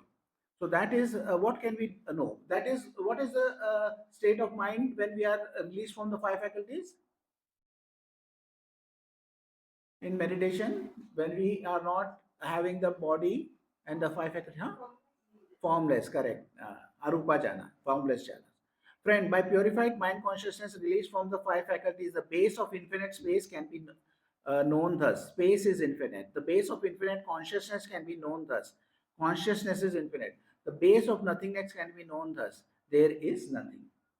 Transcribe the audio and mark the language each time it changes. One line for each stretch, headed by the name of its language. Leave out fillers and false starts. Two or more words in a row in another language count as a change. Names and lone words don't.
English: So that is what can we know. That is what is the state of mind when we are released from the five faculties in meditation, when we are not having the body and the five faculties. Huh? Formless, correct.
Pali: Arupa jhana,
English: formless jhana. Friend, by purified mind consciousness released from the five faculties, the base of infinite space can be known thus. Space is infinite. The base of infinite consciousness can be known thus. Consciousness is infinite. The base of nothingness can be known thus. There is nothing.